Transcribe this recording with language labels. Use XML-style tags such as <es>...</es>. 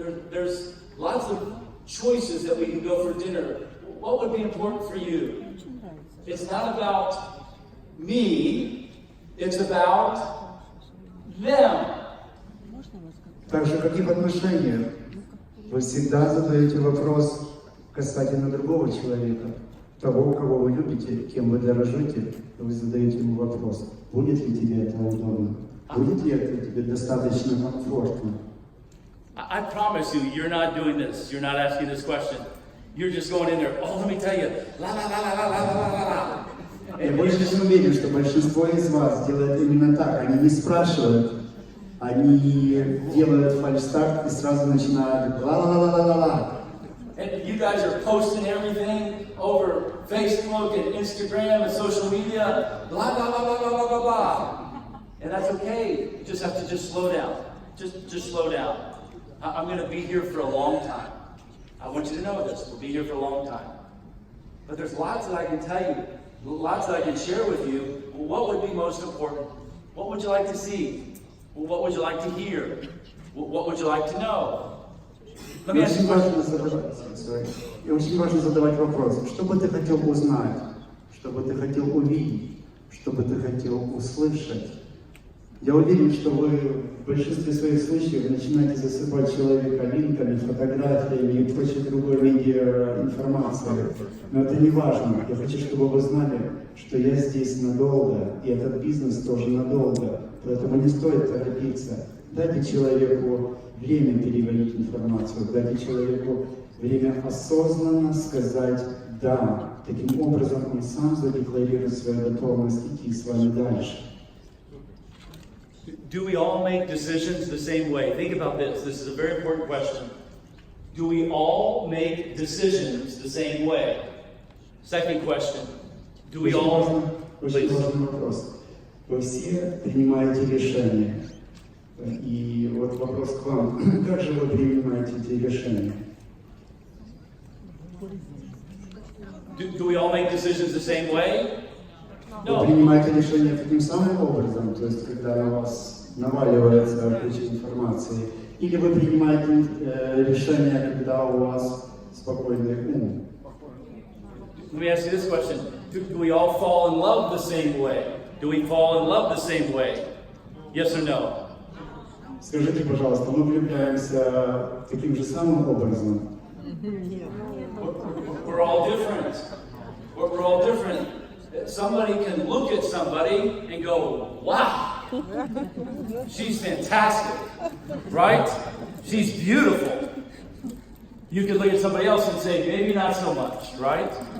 <en>There's lots of choices that we can go for dinner. What would be important for you? It's not about me, It's about them.</en> <ru>Так же, как и в отношениях, вы всегда задаете вопрос касательно другого человека, того, кого вы любите, кем вы дорожите, вы задаете ему вопрос, будет ли тебе это удобно, будет ли это тебе достаточно комфортно.</ru> <en>I promise you, you're not doing this. You're not asking this question. You're just going in there, oh, let me tell you, la la la la la la la la la.</en> <ru>Я больше чем уверен, что большинство из вас делает именно так. Они не спрашивают, они делают фальстарт и сразу начинают ла-ла-ла-ла-ла-ла.</ru> <en>And you guys are posting everything over Facebook and Instagram and social media, blah, blah, blah, blah, blah, blah, blah, blah. And that's okay. You just have to just slow down. Just slow down. I'm going to be here for a long time. I want you to know this. We'll be here for a long time. But there's lots that I can tell you, lots that I can share with you. What would be most important? What would you like to see? What would you like to hear? What would you like to know? Let me ask you a question.</en> <ru>И очень важно задавать вопросы. Что бы ты хотел узнать? Что бы ты хотел увидеть? Что бы ты хотел услышать? Я уверен, что вы в большинстве своих случаев начинаете засыпать человека линками, фотографиями и прочей другой медиа-информацией. Но это не важно. Я хочу, чтобы вы знали, что я здесь надолго, и этот бизнес тоже надолго. Поэтому не стоит торопиться. Дайте человеку время переварить информацию, дайте человеку время осознанно сказать «да». Таким образом, он сам задекларирует свою готовность идти с вами дальше.</ru> <en>Do we all make decisions the same way? Think about this. This is a very important question. Do we all make decisions the same way? Second question. Do we all...</en> <ru>Очень важный вопрос. Вы все принимаете решения. И вот вопрос к вам. Как же вы принимаете эти решения?</ru> <en>Do we all make decisions the same way?</en> <ru>Вы принимаете решения таким самым образом, то есть когда на вас наваливается куча информации, или вы принимаете решения, когда у вас спокойный ум?</ru> <en>Let me ask you this question. Do we all fall in love the same way? Do we fall in love the same way? Yes or no?</en> <ru>Скажите, пожалуйста, мы влюбляемся таким же самым образом?</ru> <en>We're all different. We're all different. Somebody can look at somebody and go, wow, she's fantastic, right? She's beautiful. You can look at somebody else and say, maybe not so much, right?</en>